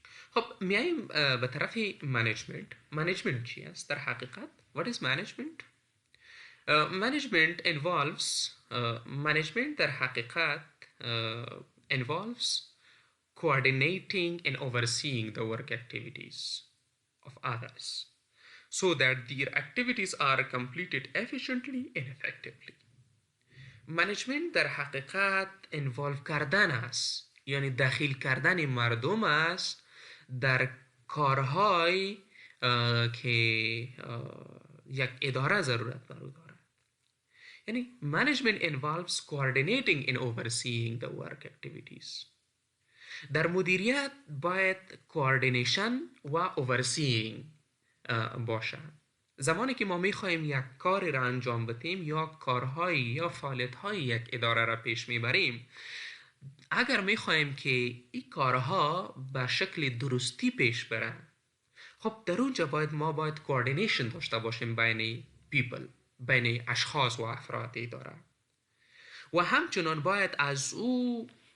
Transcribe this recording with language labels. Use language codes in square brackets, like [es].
[fa] خب میایم به طرف منیجمنت. منیجمنت چی است در حقیقت؟ [en] What is management? Management involves management [fa] در حقیقت [en] involves coordinating and overseeing the work activities of others so that their activities are completed efficiently and effectively. [fa] منیجمنت در حقیقت involve کردن است، یعنی داخل کردن مردم است در کارهای که یک اداره ضرورت داره. [en] یعنی management involves coordinating and overseeing the work activities. [fa] در مدیریت باید coordination و overseeing باشه. زمانی که ما میخوایم یک کاری را انجام بدیم یا کارهای یا فعالیت‌های یک اداره را پیش میبریم، اگر میخوایم که این کارها به شکل درستی پیش برن، خب در اونجا ما باید کوردینیشن داشته باشیم بین بین اشخاص و افراد اداره، و همچنان باید از او